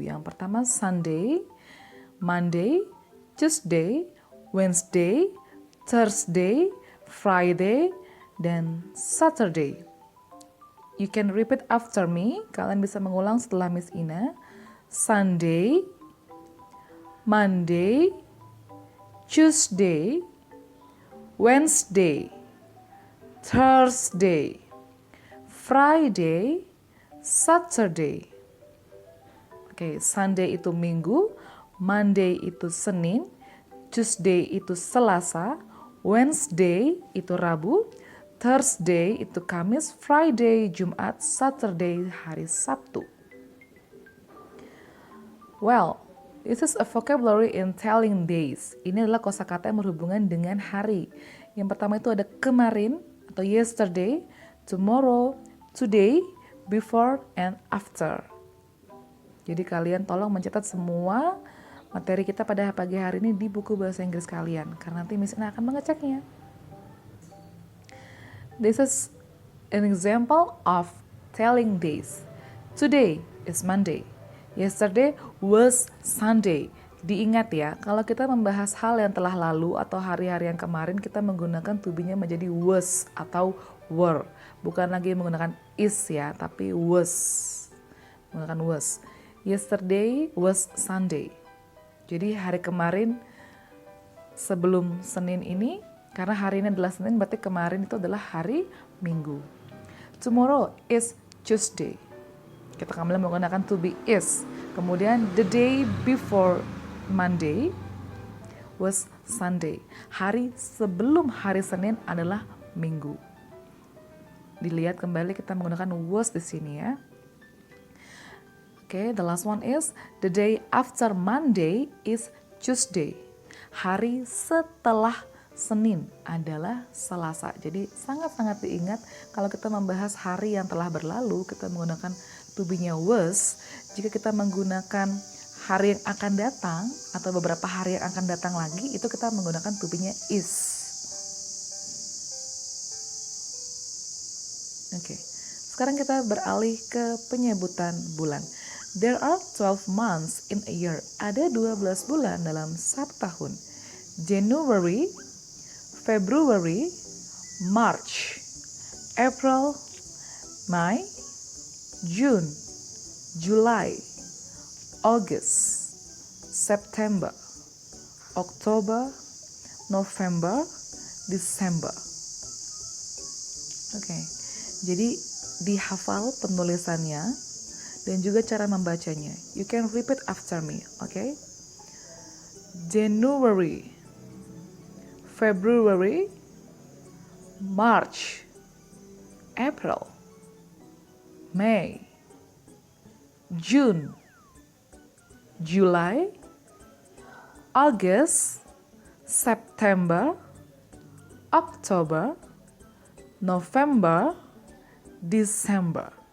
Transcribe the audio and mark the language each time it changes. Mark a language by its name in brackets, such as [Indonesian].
[Indonesian] Yang pertama [English] Sunday, Monday, Tuesday, Wednesday, Thursday, Friday, dan Saturday. You can repeat after me. [Indonesian] Kalian bisa mengulang setelah Miss Ina. [English] Sunday, Monday, Tuesday, Wednesday, Thursday, Friday, Saturday. [Indonesian] Oke, Sunday itu Minggu, Monday itu Senin, Tuesday itu Selasa, Wednesday itu Rabu, Thursday itu Kamis, Friday Jumat, Saturday hari Sabtu. [English] Well, this is a vocabulary in telling days. [Indonesian] Ini adalah kosakata yang berhubungan dengan hari. Yang pertama itu ada kemarin atau [English] yesterday, tomorrow, today, before, and after. [Indonesian] Jadi kalian tolong mencatat semua materi kita pada pagi hari ini di buku bahasa Inggris kalian, karena nanti Miss Ina akan mengeceknya. [English] This is an example of telling days. Today is Monday. Yesterday was Sunday. [Indonesian] Diingat ya, kalau kita membahas hal yang telah lalu atau hari-hari yang kemarin, kita menggunakan to be-nya menjadi was atau were. Bukan lagi menggunakan is ya, tapi was. Menggunakan was. [English] Yesterday was Sunday. [Indonesian] Jadi hari kemarin sebelum Senin ini, karena hari ini adalah Senin, berarti kemarin itu adalah hari Minggu. [English] Tomorrow is Tuesday. [Indonesian] Kita kembali menggunakan to be is. Kemudian [English] the day before Monday was Sunday. [Indonesian] Hari sebelum hari Senin adalah Minggu. Dilihat kembali kita menggunakan was di sini ya. [English] Okay, the last one is the day after Monday is Tuesday. [Indonesian] Hari setelah Senin adalah Selasa. Jadi sangat-sangat diingat kalau kita membahas hari yang telah berlalu, kita menggunakan to be-nya was. Jika kita menggunakan hari yang akan datang atau beberapa hari yang akan datang lagi, itu kita menggunakan to be-nya is. Oke. Sekarang kita beralih ke penyebutan bulan. [English] There are 12 months in a year. [Indonesian] Ada 12 bulan dalam satu tahun. [English] January, February, March, April, May, June, July, August, September, October, November, December. Oke. [Indonesian] Jadi dihafal penulisannya dan juga cara membacanya. [English] You can repeat after me, okay? January, February, March, April, May, June, July, August, September, October, November, December.